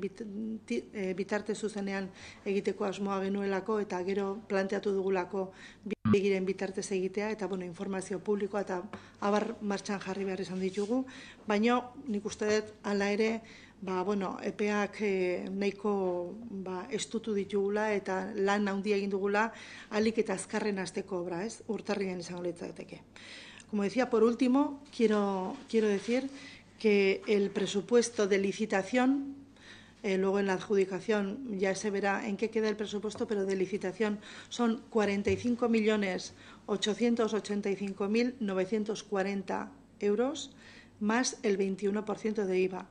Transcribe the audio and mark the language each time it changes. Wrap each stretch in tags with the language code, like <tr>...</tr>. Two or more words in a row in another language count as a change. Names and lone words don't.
<eu>bitarte zuzenean egiteko asmoa genuelako, eta gero planteatu dugulako bidegiren bitartez egitea, eta informazio publikoa eta abar martxan jarri behar izan ditugu, baina nik uste dut hala ere, epeak nahiko estutu ditugula eta lan handia egin dugula ahalik eta azkarren hasteko obra, urtarrian izango litzateke.</eu> <es>Como decía, por último, quiero decir que el presupuesto de licitación, luego en la adjudicación ya se verá en qué queda el presupuesto, pero de licitación son 45.885.940 euros más el 21% de IVA.</es>